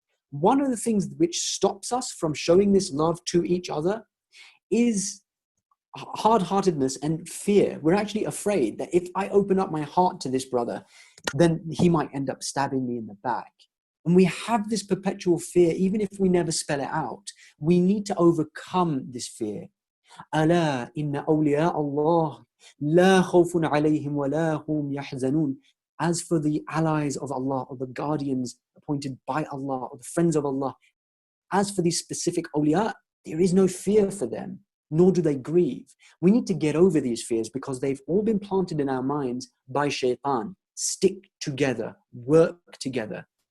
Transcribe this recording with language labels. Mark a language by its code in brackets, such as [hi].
[en] One of the things which stops us from showing this love to each other is hard-heartedness and fear. We're actually afraid that if I open up my heart to this brother, then he might end up stabbing me in the back. And we have this perpetual fear, even if we never spell it out. We need to overcome this fear. [ar] ألا إن أولياء الله لا خوف عليهم ولا هم يحزنون. [en] As for the allies of Allah, or the guardians appointed by Allah, or the friends of Allah, as for these specific awliya, there is no fear for them, nor do they grieve. We need to get over these fears because they've all been planted in our minds by shaitan. Stick together, work together.